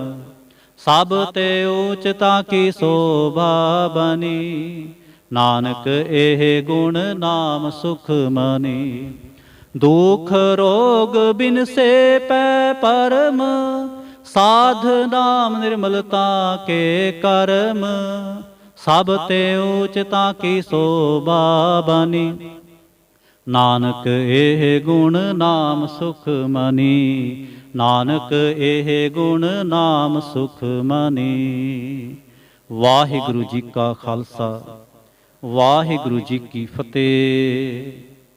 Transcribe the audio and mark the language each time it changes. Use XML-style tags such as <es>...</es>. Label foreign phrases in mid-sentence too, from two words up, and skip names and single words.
<pa>ਸਭ ਤੇ ਊਚਤਾ ਕੀ ਸ਼ੋਭਾ ਬਨੀ, ਨਾਨਕ ਏਹ ਗੁਣ ਨਾਮ ਸੁਖ ਮਨੀ। ਦੁਖ ਰੋਗ ਬਿਨ ਸੇ ਪੈ ਪਰਮ, ਸਾਧ ਨਾਮ ਨਿਰਮਲਤਾ ਕੇ ਕਰਮ। ਸਭ ਤੇ ਊਚਤਾ ਕੀ ਸੋਭਾ ਬਣੀ। ਨਾਨਕ ਇਹ ਗੁਣ ਨਾਮ ਸੁਖ ਮਨੀ, ਨਾਨਕ ਇਹ ਗੁਣ ਨਾਮ ਸੁਖ ਮਨੀ। ਵਾਹਿਗੁਰੂ ਜੀ ਕਾ ਖਾਲਸਾ, ਵਾਹਿਗੁਰੂ ਜੀ ਕੀ ਫਤਿਹ।</pa>